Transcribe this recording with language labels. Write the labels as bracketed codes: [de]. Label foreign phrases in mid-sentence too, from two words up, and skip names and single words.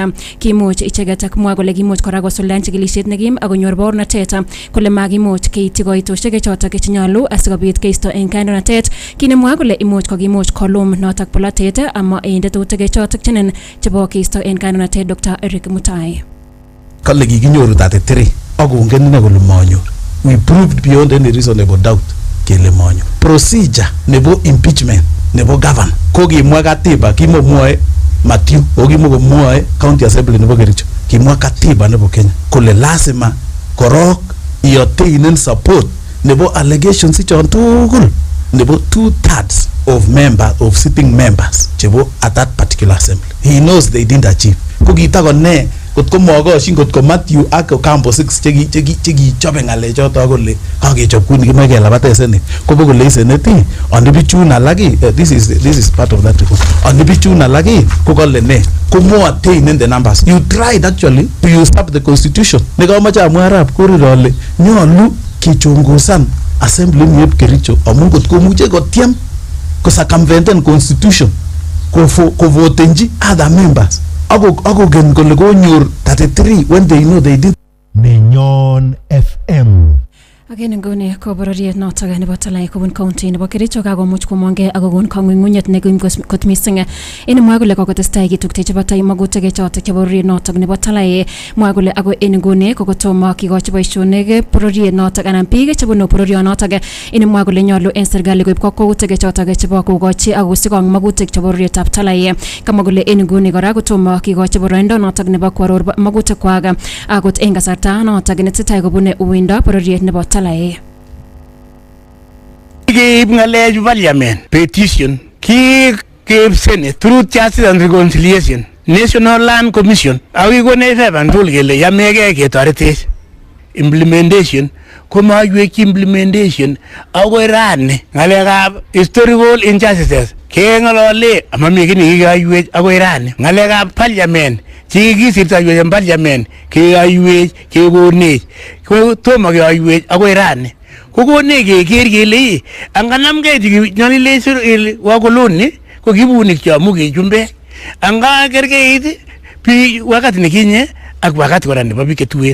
[kln] Kimuch icheget komwa kole kimuch kora kosuldaen chikilisiet nekim ak konyor baornatet kole makimuch keityi koitoshek chotok chenyalu asikobit keisto en kandoinatet. Kinemwa kole imuch kokimuch kolum notok polatet ama en tetutik chotok chenen chebo keisto en kandoinatet Dr. Eric Mutai. Kale kikinyoru 33 akongen ine kole manyor. [en] We proved beyond any reasonable doubt [kln] kele manyor. Procedure nebo impeachment nebo governor ko kimwa katiba kimomwoe Mathew okimomwoe [en] county assembly [kln] nebo Kericho. Kimwa katiba nebo Kenya kole lazima korok ioteinen support nebo allegations chon tugul nebo [en] 2/3 of sitting members [kln] chebo [en] at that particular assembly. He knows they didn't achieve. [kln] Ko kitakone kotko mogoshin kotko Mathew ak Campo 6 cheki chobe ngale choto kole kakechob kuni kimae kelabate Senate kobo kole Senate onibichun alaki [en] this is part of that report. [kln] Onibichun alaki ko kole ne ko mo [en] attain in the numbers. You tried actually to usurp the constitution. [kln] Nekamache amwa Arap Korir ole nyolu kichungusan assembly yeb Kericho amun kotko muche kotiem ko [en] circumvent constitution [kln] ko votenji [en] other members [kln] ako gen kole konyor 33 [en] when they know they didn't. [kln] Nenyon FM. Again ngone ko bororiet notok nebo Talai kobun county nebo Kericho kakomuch komonge akokon kang'ung'unyet nekim kot missing. En mwa kole kokotestai kitukte chebo tai magutik chotok chebo bororiet notok nebo Talai. Mwa kole ako en ngone kokotomo kikochi boisionik bororiet notok anan biik chebunu bororiet notok. En mwa kole nyolu en serikali koib kokwoutik chotok chebo kokochi ak kosikong magutik chebo bororietab Talai. Kama kole en ngone kora kotomo kikochi boroindo notok nebo kwaror magutik kwak akot en kasarta notok netesetai kobune uindo bororiet nebo Talai. Keib ng'alechu [en] parliament petition keib Senate through justice and reconciliation National Land Commission akikone seven tool [kln] kele yamege ketoretech implementation komaywek implementation akoi rani ngalekab [en] historical injustices [kln] kengalale amami kii kikaywech akoi rani ngalekab parliament chikikisirtoywech en parliament kekaywech kekonech tomo keywech akoi rani kokone keker kele anganamgei nyalilech wakoloni ko kibunik chomu kechumbek anga kerkeit [sw] bi wakati nikinye ak wakati [kln] kora nebo biik ketuen